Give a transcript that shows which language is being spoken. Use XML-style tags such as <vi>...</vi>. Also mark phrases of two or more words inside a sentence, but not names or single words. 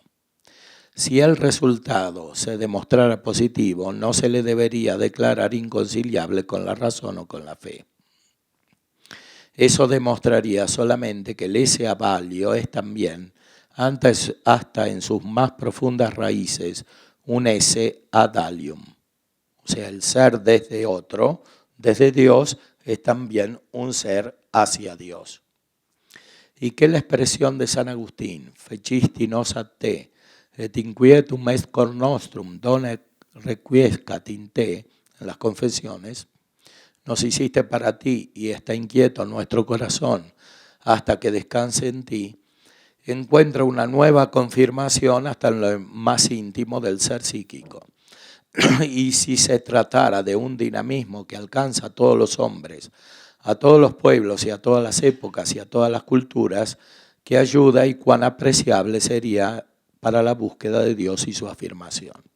<es>Si el resultado se demostrara positivo, no se le debería declarar inconciliable con la razón o con la fe. Eso demostraría solamente que el</es> <la>esse avalio</la> <es>es también, hasta en sus más profundas raíces, un</es> <la>esse ad alium.</la> <es>O sea, el ser desde otro, desde Dios, es también un ser hacia Dios. Y que la expresión de San Agustín,</es> <la>fecisti nos a te, et inquietum est cor nostrum, done requiescat in te,</la> <es>en las confesiones, nos hiciste para ti y está inquieto nuestro corazón hasta que descanse en ti, encuentra una nueva confirmación hasta en lo más íntimo del ser psíquico. Y si se tratara de un dinamismo que alcanza a todos los hombres, a todos los pueblos y a todas las épocas y a todas las culturas, qué ayuda y cuán apreciable sería para la búsqueda de Dios y su afirmación.</es>